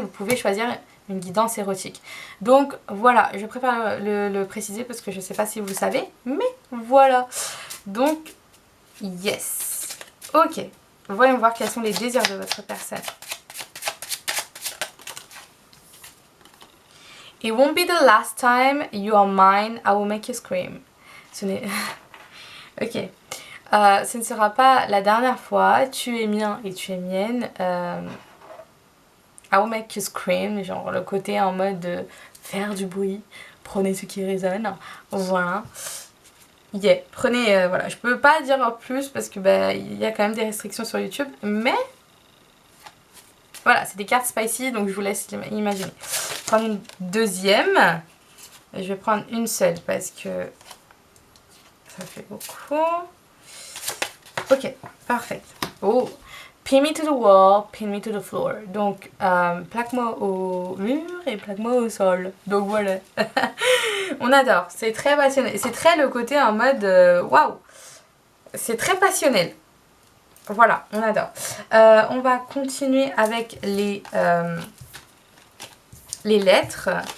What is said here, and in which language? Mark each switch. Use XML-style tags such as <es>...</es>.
<fr>Vous pouvez choisir une guidance érotique. Donc voilà, je préfère le préciser parce que je ne sais pas si vous le savez, mais voilà. Donc, yes. Ok, voyons voir quels sont les désirs de votre personne.</fr> <en>It won't be the last time you are mine, I will make you scream.</en> <fr>Ce n'est... ok. Ce ne sera pas la dernière fois, tu es mien et tu es mienne.</fr> <en>I will make you scream,</en> <fr>genre le côté en mode de faire du bruit, prenez ce qui résonne, voilà. Yeah, prenez, voilà, je peux pas dire plus parce que bah, il y a quand même des restrictions sur YouTube, mais voilà, c'est des cartes spicy, donc je vous laisse imaginer. Prendre une deuxième, je vais prendre une seule parce que ça fait beaucoup. Ok, parfait. Oh,</fr> <en>Pin me to the wall, pin me to the floor.</en> <fr>Donc, plaque-moi au mur et plaque-moi au sol. Donc voilà. On adore. C'est très passionnel. C'est très le côté en mode waouh. C'est très passionnel. Voilà, on adore. On va continuer avec les lettres.</fr>